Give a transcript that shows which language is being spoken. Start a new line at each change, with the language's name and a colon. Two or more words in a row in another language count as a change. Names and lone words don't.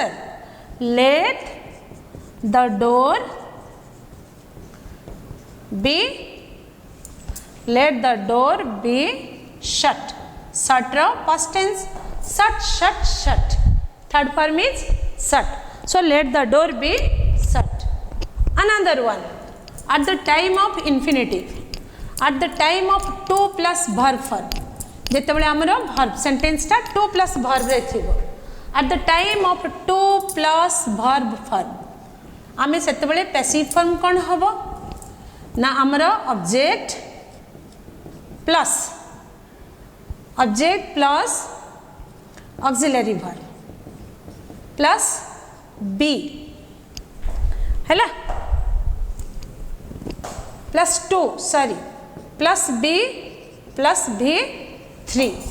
English: Let the door be, let the door be shut. Shut ro past tense, shut, shut, shut. Third form is shut. So let the door be shut. Another one, at the time of infinitive, at the time of 2 plus verb form,
Odia: ଯେତେବେଳେ ଆମର
English: verb sentence
Odia: टा
English: 2 plus verb
Odia: ରେ ଥିବ,
English: at the time of 2 plus verb form
Odia: ଆମେ ସେତେବେଳେ
English: passive form
Odia: କଣ ହେବ ନା ଆମର
English: object plus auxiliary verb plus be हैला plus 2 sorry plus b plus v3.